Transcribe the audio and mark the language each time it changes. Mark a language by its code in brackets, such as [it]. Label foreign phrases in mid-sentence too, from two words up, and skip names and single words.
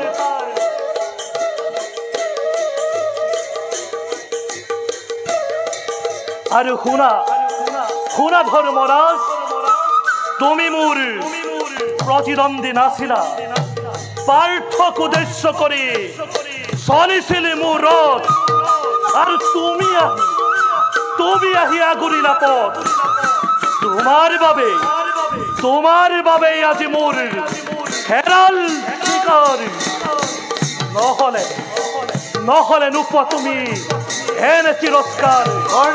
[as] আর হুনা ধর্মরাজ তুমি মোর প্রতিদ্বন্দ্বী নাছিলা পার্থক উদ্দেশ্য করে চলিছিলে মোর রথ আর তুমি আহিয়া গুরিলা পথ তোমার বাবে আজি মোর হেরাল শিকার নহলে নুপুয়া তুমি এনে তিরস্কার কর্ণ